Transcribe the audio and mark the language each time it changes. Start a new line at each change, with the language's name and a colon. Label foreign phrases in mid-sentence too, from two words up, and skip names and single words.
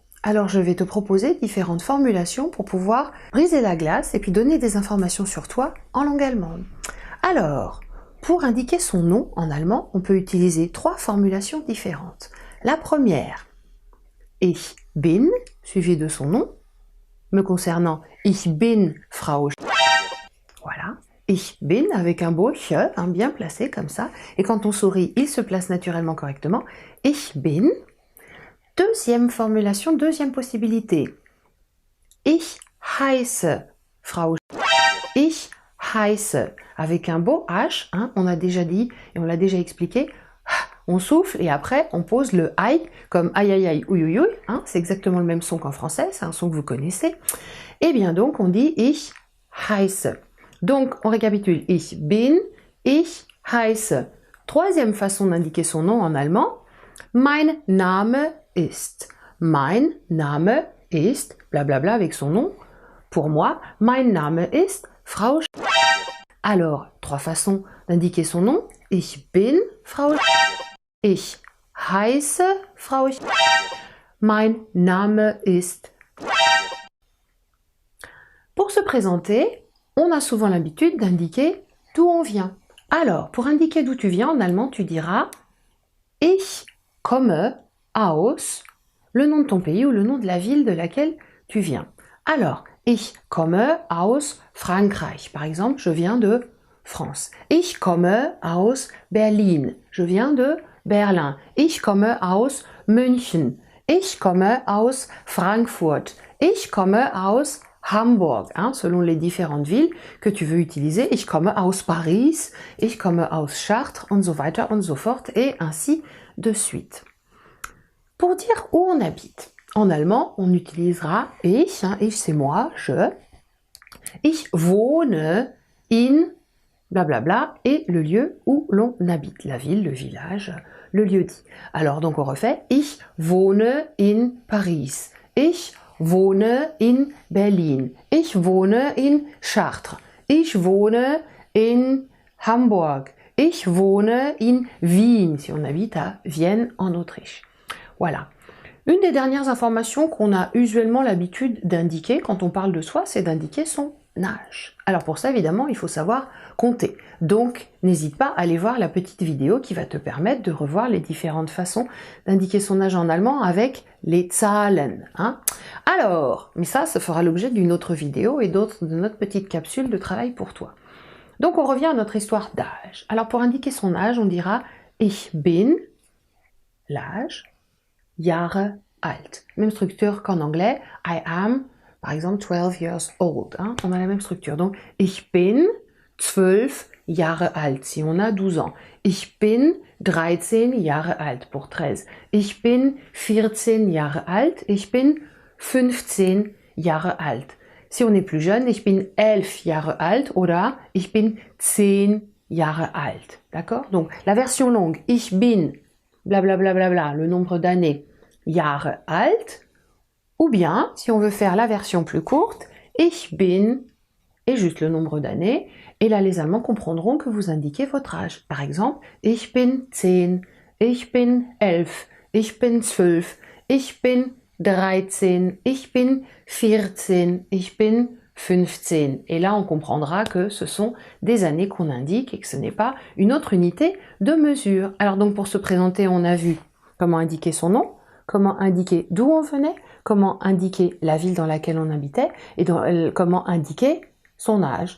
French: Alors je vais te proposer différentes formulations pour pouvoir briser la glace et puis donner des informations sur toi en langue allemande. Alors, pour indiquer son nom en allemand, on peut utiliser trois formulations différentes. La première,
German: ich bin,
French: suivi de son nom. Me concernant,
German: ich bin Frau.
French: Voilà.
German: Ich bin
French: avec un beau che, bien placé comme ça. Et quand on sourit, il se place naturellement correctement.
German: Ich bin.
French: Deuxième formulation, deuxième possibilité.
German: Ich heiße Frau. Ich heiße
French: avec un beau H. On a déjà dit et on l'a déjà expliqué. On souffle et après on pose le aïe comme aïe aïe aïe ouï ouï ouï. C'est exactement le même son qu'en français, c'est un son que vous connaissez. Et bien donc on dit
German: ich heiße.
French: Donc, on récapitule.
German: Ich bin, ich heiße.
French: Troisième façon d'indiquer son nom en allemand.
German: Mein Name ist. Mein Name ist,
French: blablabla avec son nom. Pour moi,
German: mein Name ist Frau.
French: Alors, trois façons d'indiquer son nom.
German: Ich bin Frau. Ich heiße Frau. Mein Name ist.
French: Pour se présenter, on a souvent l'habitude d'indiquer d'où on vient. Alors, pour indiquer d'où tu viens, en allemand, tu diras «
German: Ich komme aus »,
French: le nom de ton pays ou le nom de la ville de laquelle tu viens.
German: Alors, « Ich komme aus Frankreich »,
French: par exemple, je viens de France.
German: « Ich komme aus Berlin »,
French: je viens de Berlin.
German: « Ich komme aus München », « Ich komme aus Frankfurt », « Ich komme aus Hamburg,
French: selon les différentes villes que tu veux utiliser.
German: Ich komme aus Paris, ich komme aus Chartres, und so weiter und so fort,
French: et ainsi de suite. Pour dire où on habite, en allemand, on utilisera ich, ich c'est moi, je.
German: Ich wohne in,
French: blablabla, et le lieu où l'on habite, la ville, le village, le lieu-dit. Alors donc on refait,
German: ich wohne in Paris, ich wohne in Berlin. Ich wohne in Chartres. Ich wohne in Hamburg. Ich wohne in Wien,
French: si on habite à Vienne, en Autriche. Voilà. Une des dernières informations qu'on a usuellement l'habitude d'indiquer quand on parle de soi, c'est d'indiquer son âge. Alors pour ça, évidemment, il faut savoir compter. Donc, n'hésite pas à aller voir la petite vidéo qui va te permettre de revoir les différentes façons d'indiquer son âge en allemand avec les Zahlen. Alors, mais ça fera l'objet d'une autre vidéo et d'autres de notre petite capsule de travail pour toi. Donc, on revient à notre histoire d'âge. Alors, pour indiquer son âge, on dira «
German: Ich bin
French: », l'âge, «
German: Jahre alt ».
French: Même structure qu'en anglais, «
English: I am
French: », par exemple, 12
English: years old.
French: On a la même structure. Donc, «
German: Ich bin 12 Jahre alt »,
French: si on a 12 ans.
German: « Ich bin 13 Jahre alt » pour 13. « Ich bin 14 Jahre alt » »« Ich bin 15 Jahre alt ».
French: Si on est plus jeune,
German: « Ich bin 11 Jahre alt » oder « Ich bin 10 Jahre alt ».
French: D'accord? Donc, la version longue, «
German: Ich bin
French: », blablabla, bla, bla, bla, le nombre d'années, «
German: Jahre alt ».
French: Ou bien, si on veut faire la version plus courte, «
German: Ich bin
French: » et juste le nombre d'années. Et là, les Allemands comprendront que vous indiquez votre âge. Par exemple,
German: « Ich bin 10 »,« Ich bin 11 »,« Ich bin 12 »,« Ich bin 13 »,« Ich bin 14 »,« Ich bin 15 ».
French: Et là, on comprendra que ce sont des années qu'on indique et que ce n'est pas une autre unité de mesure. Alors donc, pour se présenter, on a vu comment indiquer son nom, comment indiquer d'où on venait, comment indiquer la ville dans laquelle on habitait et comment indiquer son âge.